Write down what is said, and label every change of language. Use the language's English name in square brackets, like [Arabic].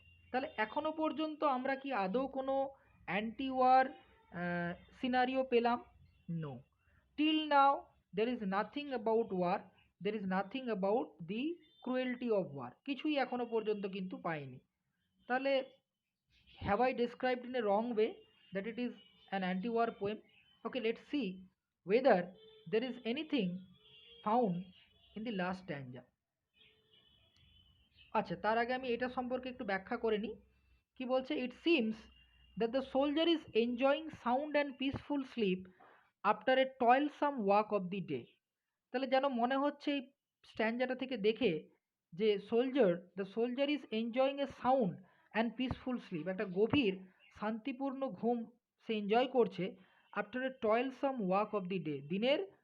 [Bangla] তাহলে এখনো পর্যন্ত আমরা কি আদৌ কোনো অ্যান্টি ওয়ার সিনারিও পেলাম? [English] no, till now there is nothing about war, there is nothing about the cruelty of war, [Bangla] কিছুই এখনো পর্যন্ত কিন্তু পাইনি। [English] তাহলে have I described in a wrong way that it is an anti war poem? Okay, let's see whether there is anything found in the last stanza। [Bangla] আচ্ছা, তার আগে আমি এটা সম্পর্কে একটু ব্যাখ্যা করে নিই। কি বলছে, [English] It seems that the soldier is enjoying sound and peaceful sleep after a toilsome walk of the day. [Bangla] তাহলে যেন মনে হচ্ছে এই স্ট্যান্ডাটা থেকে দেখে যে [English] the soldier is enjoying a sound and peaceful sleep, [Bangla] একটা গভীর শান্তিপূর্ণ ঘুম সে এনজয় করছে, [English] after a toilsome walk of the day, [Bangla] দিনের